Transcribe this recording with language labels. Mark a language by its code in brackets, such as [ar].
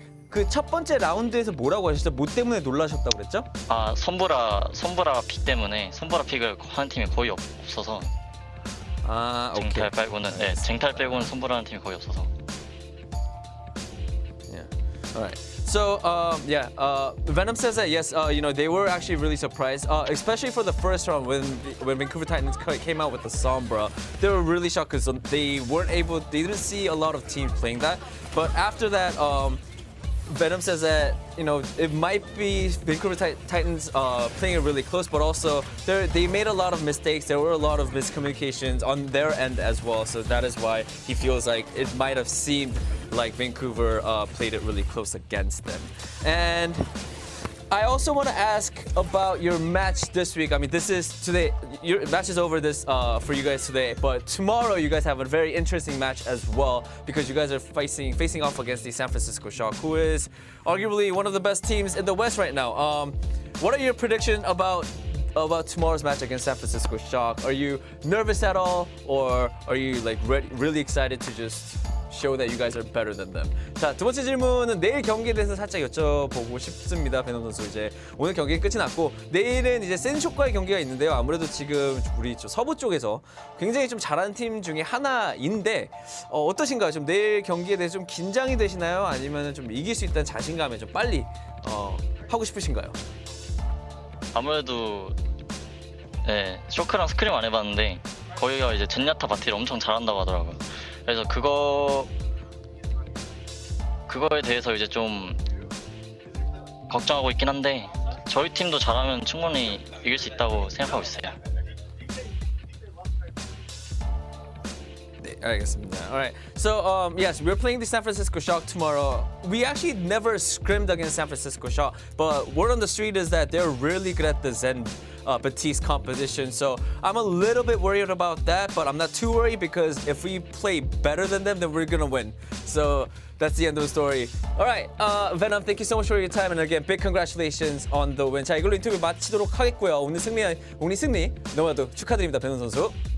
[ko] 그 첫 번째 라운드에서 뭐라고 하셨죠? 뭐 때문에 놀라셨다고 그랬죠? 아, 선보라 픽 때문에 선보라 픽을 하는 팀이 거의 없어서 쟁탈 빼고는 쟁탈 빼고는 선보라는 팀이 거의 없어서. [en] Yeah. All right. So, Venom says that yes, they were actually really surprised, especially for the first round when Vancouver Titans came out with the Sombra. They were really shocked because they didn't see a lot of teams playing that. But after that, Venom says that it might be Vancouver Titans playing it really close, but also they made a lot of mistakes. There were a lot of miscommunications on their end as well. So that is why he feels like it might have seemed like Vancouver played it really close against them. And I also want to ask about your match this week. I mean, this is today. Your match is over for you guys today, but tomorrow you guys have a very interesting match as well because you guys are facing off against the San Francisco Shock, who is arguably one of the best teams in the West right now. What are your predictions about tomorrow's match against San Francisco Shock? Are you nervous at all, or are you like really excited to just show that you guys are better than them? [ko] 자, 두 번째 질문은 내일 경기에 대해서 살짝 여쭤보고 싶습니다. 베놈 선수, 이제 오늘 경기 끝이 났고 내일은 이제 센쇼과의 경기가 있는데요. 아무래도 지금 우리 서부 쪽에서 굉장히 좀 잘하는 팀 중에 하나인데 어떠신가요? 좀 내일 경기에 대해서 좀 긴장이 되시나요? 아니면 좀 이길 수 있다는 자신감에 좀 빨리 하고 싶으신가요? 아무래도 쇼크랑 스크림 안 해봤는데 거기가 이제 젠야타 바티를 엄청 잘한다고 하더라고요. 그래서 그거에 대해서 이제 좀 걱정하고 있긴 한데 저희 팀도 잘하면 충분히 이길 수 있다고 생각하고 있어요. 네, 알겠습니다. [en] Alright. So yes, we're playing the San Francisco Shock tomorrow. We actually never scrimmed against San Francisco Shock, but word on the street is that they're really good at the Zen Batiste competition. So I'm a little bit worried about that, but I'm not too worried because if we play better than them, then we're gonna win. So that's the end of the story. Alright, Venom, thank you so much for your time, and again, big congratulations on the win. [ko] 자, 이걸로 인터뷰 마치도록 하겠고요. 오늘 승리 너무나도 축하드립니다, 베놈 선수.